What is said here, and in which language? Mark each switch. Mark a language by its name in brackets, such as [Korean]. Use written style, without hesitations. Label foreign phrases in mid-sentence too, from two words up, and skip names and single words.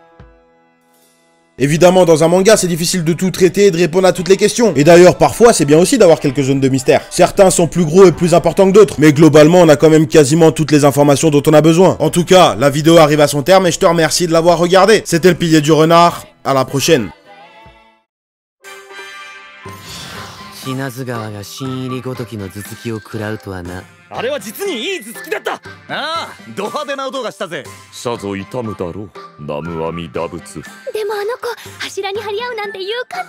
[French] Évidemment, dans un manga, c'est difficile de tout traiter et de répondre à toutes les questions. Et d'ailleurs, parfois, c'est bien aussi d'avoir quelques zones de mystère. Certains sont plus gros et plus importants que d'autres, mais globalement, on a quand même quasiment toutes les informations dont on a besoin. En tout cas, la vidéo arrive à son terme et je te remercie de l'avoir regardé. C'était le pilier du renard, à la prochaine. [Japanese] 死なず川が新入りごときの頭突きを食らうとはな。あれは実にいい頭突きだった。ああ、ド派手な音がしたぜ。さぞ痛むだろう、南無阿弥陀仏。でもあの子柱に張り合うなんて勇敢なのね。